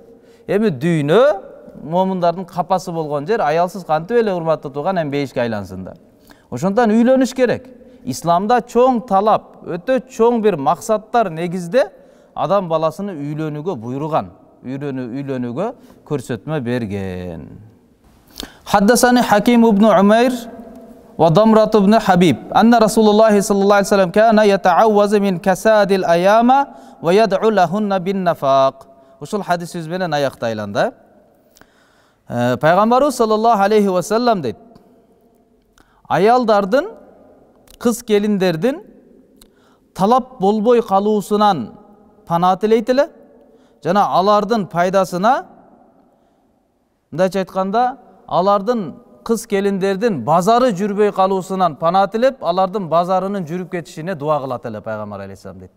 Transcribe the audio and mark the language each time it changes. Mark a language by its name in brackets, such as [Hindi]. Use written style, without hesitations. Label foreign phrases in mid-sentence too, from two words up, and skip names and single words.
[Kyrgyz] Эми дүйнө момундардын капасы болгон жер, аялсыз кантип эле урматтуу тууган эми бейишке айлансын да. Ошондон үйлөнүш керек. Исламда чоң талап, өтө чоң бир максаттар негизде адам баласыны үйлөнүүгө буйруган, үйлөнүүгө көрсөтмө берген. [Arabic] حدثني حكيم بن عمير وضمرة بن حبيب أن رسول الله صلى الله عليه وسلم كان يتعوذ من كساد الأيامى ويدعو لهن بالنفاق. [Kyrgyz] Ушул hadis сөз менен аяктайлан да. Пайгамбарыбыз [Arabic] صلى الله عليه وسلم [Kyrgyz] дейт: аялдардын, кыз келиндердин талап болбой калуусунан пана тилейт эле жана алардын пайдасына, мындайча айтканда, алардын кыз келиндердин базары жүрбөй калуусунан пана тилеп, алардын базарынын жүрүп кетишине дуа кылат эле Пайгамбар алейхиссалам дейт да.